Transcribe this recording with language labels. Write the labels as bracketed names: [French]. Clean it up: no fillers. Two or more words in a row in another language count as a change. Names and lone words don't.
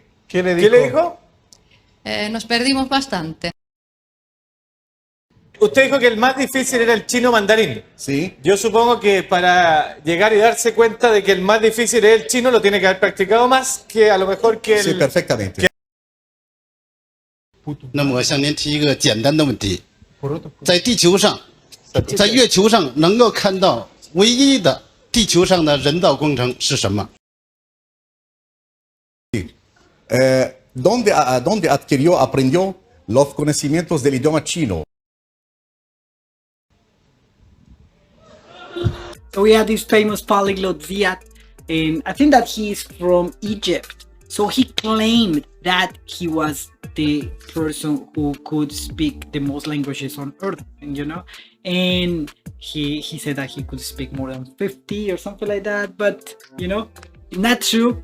[Spanish] ¿Qué le dijo? nos perdimos bastante. Usted dijo que el más difícil era el chino mandarín. Sí. Yo supongo que para llegar y darse cuenta de que el más difícil es el chino, lo tiene que haber practicado más que a lo mejor que el... Sí, perfectamente. [Chinese] 那么我向您提一个简单的问题，在地球上，在月球上能够看到唯一的地球上的人造工程是什么？ [Spanish] ¿Dónde aprendió los conocimientos del idioma chino? [English] So we have this famous polyglot Ziad, and I think that he's from Egypt. So he claimed that he was the person who could speak the most languages on earth, and he said that he could speak more than 50 or something like that, but not true.